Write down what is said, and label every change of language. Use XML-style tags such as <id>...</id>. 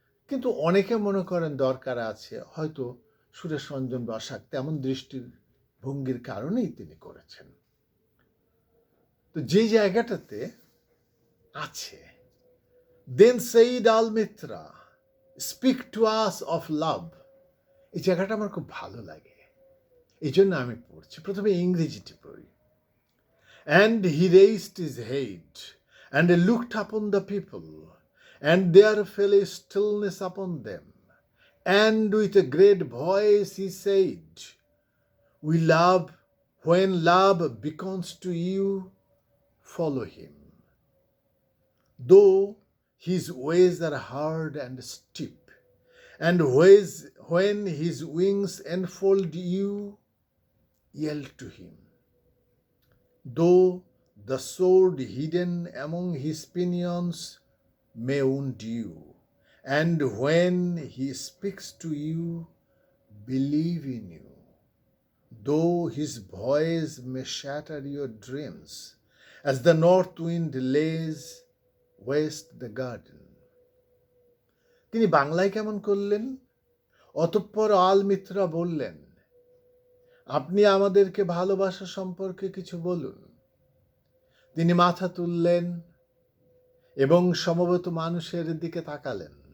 <bn>কিন্তু অনেকে মনে করেন দরকার আছে, হয়তো সুরেশরঞ্জন বসাক তেমন দৃষ্টিভঙ্গির কারণেই তিনি করেছেন। তো যেই জায়গাটাতে আছে,</bn> <en>then said Almitra speak to us of love,</en> <bn>এই জায়গাটা আমার খুব ভালো লাগে, এই জন্য আমি পড়ছি। প্রথমে ইংরেজিটি পড়ি।</bn> <en>And he raised his head and looked upon the people, and there fell a stillness upon them. And with a great voice he said, We love, when love beckons to you, follow him. Though his ways are hard and steep, and when his wings enfold you, yield to him. Though the sword hidden among his pinions may wound you, and when he speaks to you, believe in you. Though his voice may shatter your dreams, as the north wind lays waste the garden.</en> <bn>তিনি বাংলায় কেমন করলেন? অতঃপর আলমিত্রা বললেন, আপনি আমাদেরকে ভালোবাসা সম্পর্কে কিছু বলুন। তিনি মাথা তুললেন এবং সমবেত মানুষের দিকে তাকালেন।</bn>